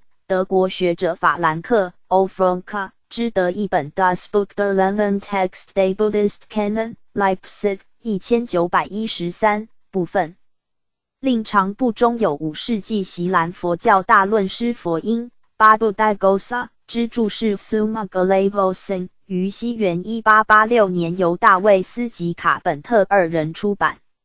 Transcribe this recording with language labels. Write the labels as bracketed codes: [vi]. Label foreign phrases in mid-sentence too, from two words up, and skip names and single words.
[zh] 德国学者法兰克 Ofronka 之德译本 Das Buch der Lehren-Text des Buddhist Canon Leipzig 1913 部分。另长部中有5世纪锡兰佛教大论师佛音 Babudagosa 之注释 Summa Glavosin 于西元1886年由大卫斯及卡本特2人出版。